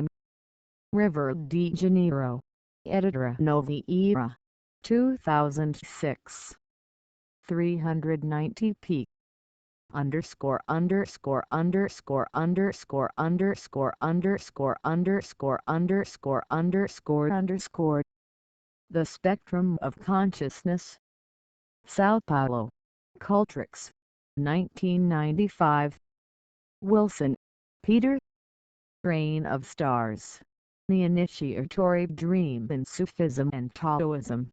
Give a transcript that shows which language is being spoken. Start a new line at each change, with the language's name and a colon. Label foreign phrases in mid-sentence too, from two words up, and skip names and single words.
English: Rio de Janeiro, Editora Novi Era, 2006. 390 p. Underscore underscore underscore underscore underscore underscore underscore underscore underscore underscore. The Spectrum of Consciousness. Sao Paulo, Cultrix, 1995. Wilson, Peter. Train of Stars, The Initiatory Dream in Sufism and Taoism.